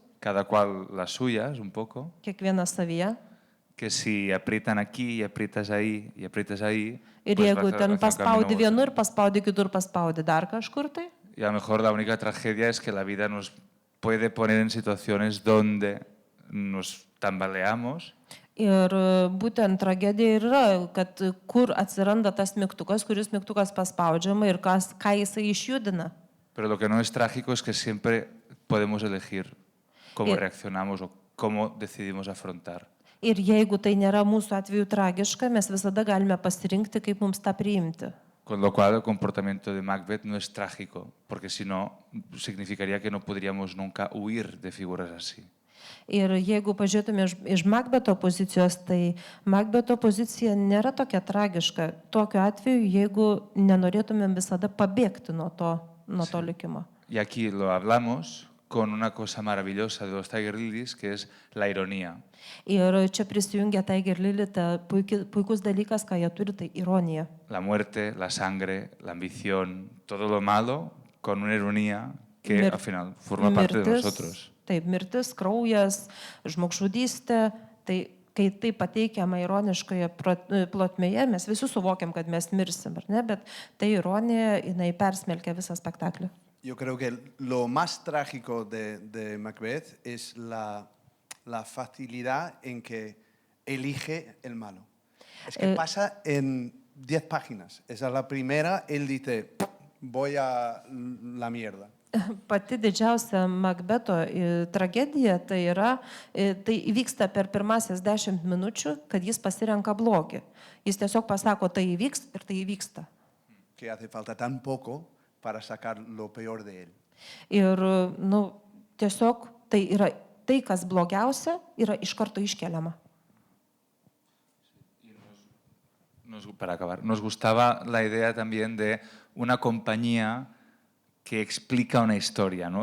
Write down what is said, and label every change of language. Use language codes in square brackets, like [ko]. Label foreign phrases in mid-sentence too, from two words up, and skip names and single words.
[es] cada cual las suyas un poco, [lt] kiekvienas savyje. [es] que si aprietan aquí y aprietas ahí, [lt] Ir [es] pues [lt] jeigu [es] va [lt] ten [es] hacia un [lt] paspaudi [es] camino u [lt] vienur, [es] otro. [lt] paspaudi kitur, paspaudi dar kažkur tai. [es] Y a lo mejor la única tragedia es que la vida nos puede poner en situaciones donde nos tambaleamos. [lt] Ir būtent tragedija ir yra, kad kur atsiranda tas mygtukas, kuris mygtukas paspaudžiama ir ką jisai išjudina. [es] Pero lo que no es trágico es que siempre podemos elegir cómo reaccionamos o cómo decidimos afrontar. [lt] Ir jeigu tai nėra mūsų atveju tragiška, mes visada galime pasirinkti, kaip mums tą priimti. [es] Con lo cual el comportamiento de Macbeth no es trágico, porque si no, significaría que no podríamos nunca huir de figuras así. [lt] Ir jeigu pažiūrėtume iš Macbeto pozicijos, tai Macbeto pozicija nėra tokia tragiška. Tokiu atveju, jeigu nenorėtumėm visada pabėgti nuo to likimo. [es] Y aquí lo hablamos con una cosa maravillosa de los Tiger Lilies, que es la ironía. [lt] Ir čia prisijungia Tiger Lily, tai puikus dalykas, ką jie turi, tai ironija. [es] La muerte, la sangre, la ambición, todo lo malo, con una ironía que al final forma parte de nosotros. [lt] Taip, mirtis, kraujas, žmogžudystė, tai kai tai pateikiama ironiškoje plotmėje, mes visi suvokiam, kad mes mirsim, ar ne, bet tai ironija, jinai persmelkia visą spektaklį. [es] Yo creo que lo más trágico de Macbeth es la facilidad en que elige el malo. Es que pasa en 10 páginas. Esa es la primera, él dice, voy a la mierda. [lt] Pati didžiausia Macbeto tragedija tai yra, tai įvyksta per pirmasias 10 minučių, kad jis pasirenka blogį. Jis tiesiog pasako, tai įvyks ir tai įvyksta. [es] Que hace falta tan poco para sacar lo peor de él. [lt] Ir, tiesiog tai yra tai, kas blogiausia, yra iš karto iškeliama. [es] Para acabar, nos gustaba la idea también de una compañía que explica una historia, ¿no?